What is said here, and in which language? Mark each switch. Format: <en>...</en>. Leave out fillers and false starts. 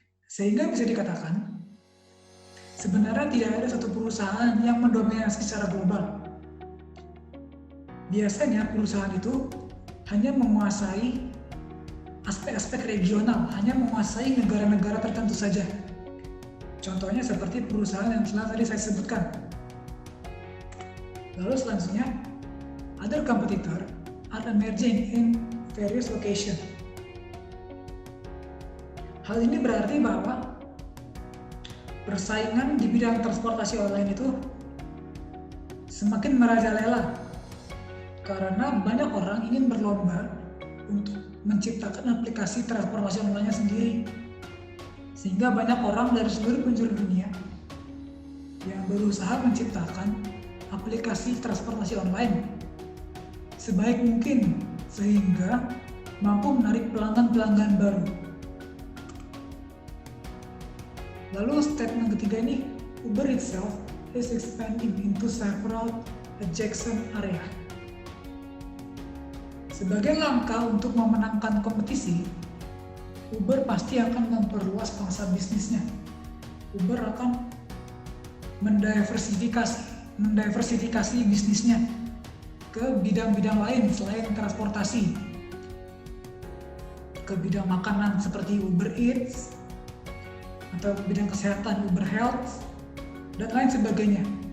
<id>Sehingga bisa dikatakan sebenarnya tidak ada satu perusahaan yang mendominasi secara global. Biasanya perusahaan itu hanya menguasai aspek-aspek regional, hanya menguasai negara-negara tertentu saja. Contohnya seperti perusahaan yang tadi saya sebutkan. Lalu selanjutnya,</id> <en>other competitor are emerging in various locations.</en> <id>Hal ini berarti bahwa persaingan di bidang transportasi online itu semakin merajalela karena banyak orang ingin berlomba untuk menciptakan aplikasi transportasi online sendiri, Sehingga banyak orang dari seluruh penjuru dunia yang berusaha menciptakan aplikasi transportasi online sebaik mungkin sehingga mampu menarik pelanggan-pelanggan baru. Lalu statement ketiga ini,</id> <en>Uber itself is expanding into several adjacent area.</en> <id>Sebagai langkah untuk memenangkan kompetisi, Uber pasti akan memperluas pangsa bisnisnya. Uber akan mendiversifikasi bisnisnya ke bidang-bidang lain selain transportasi, ke bidang makanan seperti Uber Eats, atau bidang kesehatan Uber Health, dan lain sebagainya.</id>